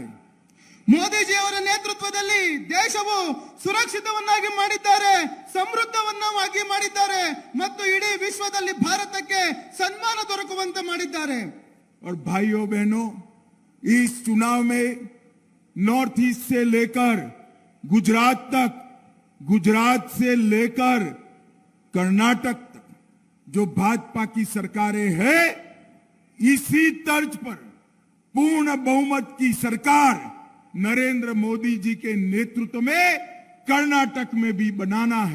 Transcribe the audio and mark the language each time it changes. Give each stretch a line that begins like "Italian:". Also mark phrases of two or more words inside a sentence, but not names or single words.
Kannada: ಮೋದಿಜಿ ಅವರ ನೇತೃತ್ವದಲ್ಲಿ ದೇಶವು ಸುರಕ್ಷಿತವನ್ನಾಗಿ ಮಾಡಿದ್ದಾರೆ, ಸಮೃದ್ಧವನ್ನಾಗಿ ಮಾಡಿದ್ದಾರೆ ಮತ್ತು ಇಡೀ ವಿಶ್ವದಲ್ಲಿ ಭಾರತಕ್ಕೆ ಸನ್ಮಾನ ದೊರಕುವಂತೆ ಮಾಡಿದ್ದಾರೆ.
Hindi: और भाइयों बहनों, इस चुनाव में नॉर्थ ईस्ट से लेकर गुजरात तक, गुजरात से लेकर कर्नाटक तक जो भाजपा की सरकारें हैं, इसी तर्ज पर पूर्ण बहुमत की सरकार नरेंद्र मोदी जी के नेतृत्व में कर्नाटक में भी बनाना है.